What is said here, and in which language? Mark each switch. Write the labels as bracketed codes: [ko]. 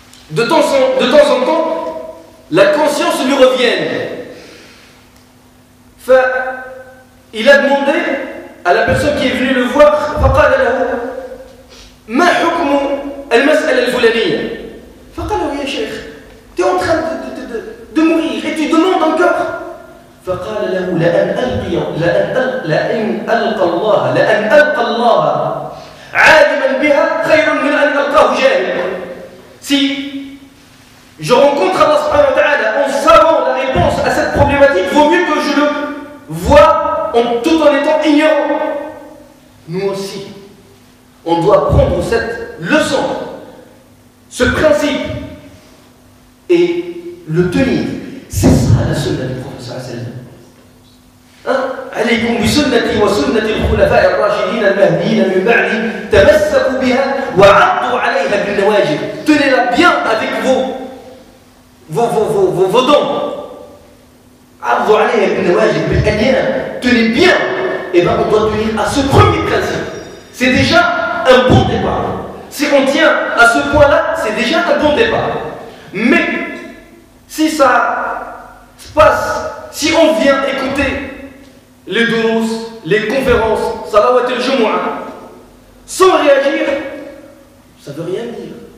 [fr] De temps en temps, la conscience lui revient. Il a demandé à la personne qui est venue le voir, [ar] فقال له ما حكم المسألة الفلانية. فقال له يا شيخ, [fr] tu es en train de mourir et tu demandes encore. [ar] فقال له لأن ألقى الله عالما بها خير من أن ألقاه جاهلا. [fr] Si je rencontre Allah subhanahu wa ta'ala en savant la réponse à cette problématique, vaut mieux que je le vois tout en étant ignorant. Nous aussi, on doit prendre cette leçon, ce principe, et le tenir. C'est ça la sunna du prophète sallallahu alayhi wa sallam. [ar] عليكم بسنتي وسنة الخلفاء الراشدين المهديين من بعدي تمسكوا بها وعضوا عليها بالنواجذ. [fr] Tenez-la bien avec vos dents. [ar] عضوا عليها بالنواجذ بالأنياب. [fr] Tenez bien. Et bien on doit tenir à ce premier principe. C'est déjà un bon départ. Si on tient à ce point-là, c'est déjà un bon départ. Mais si ça se passe, si on vient écouter les durous, les conférences, salawat al-jumu'ah, sans réagir, ça ne veut rien dire.